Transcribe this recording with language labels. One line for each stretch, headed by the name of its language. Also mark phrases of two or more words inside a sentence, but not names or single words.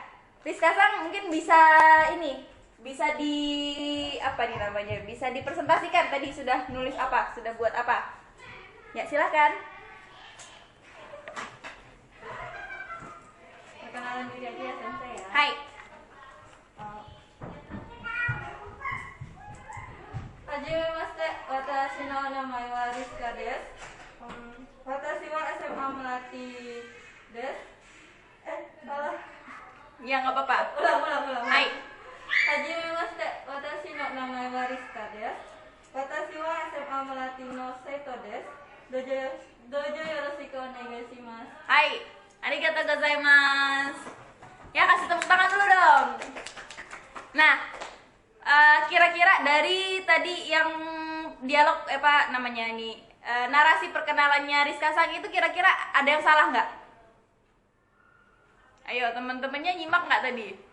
Indonesian: Rizka Sang mungkin bisa bisa apa nih namanya, bisa dipresentasikan. Tadi sudah nulis apa, sudah buat apa? Ya, silakan. Perkenalan diri aja ya Sensei ya. Hai.
Japanese: はじめまして、私の名前はRizkaです. Watashi wa SMA Melati desu.
Indonesian: Salah. Ya, nggak apa-apa. Ulang. Hai.
Japanese: はじめまして、私の名前はRizkaです. Watashi wa SMA Melati no Seito desu. どうぞよろしくお願いします. Hai. ありがとうございます.
Indonesian: Ya, kasih tepuk tangan dulu dong. Nah, kira-kira dari tadi yang dialog apa namanya ini, narasi perkenalannya Rizka Sang itu kira-kira ada yang salah nggak? Ayo, teman-temannya nyimak nggak tadi?